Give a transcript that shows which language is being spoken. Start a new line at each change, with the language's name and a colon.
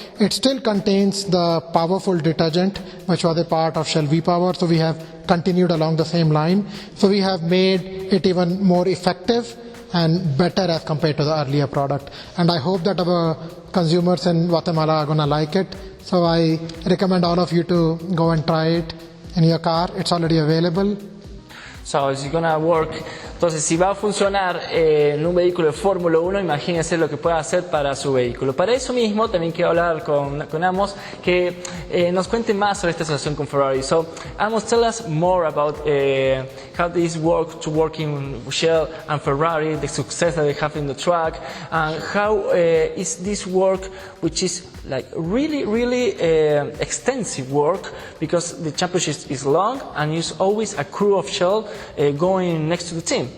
English: It still contains the powerful detergent, which was a part of Shell V-Power, so we have continued along the same line. So we have made it even more effective and better as compared to the earlier product. And I hope that our consumers in Guatemala are going to like it. So I recommend all of you to go and try it in your car. It's already available. So it's gonna work.
Spanish: Entonces, si va a funcionar en un vehículo de Fórmula 1, imagínense lo que puede hacer para su vehículo. Para eso mismo, también quiero hablar con Amos, que nos cuente más sobre esta asociación con Ferrari.
English: So, Amos, tell us more about how this working with Shell and Ferrari, the success that they have in the track, and how is this work, which is like really extensive work, because the championship is long and there's always a crew of Shell going next to the team.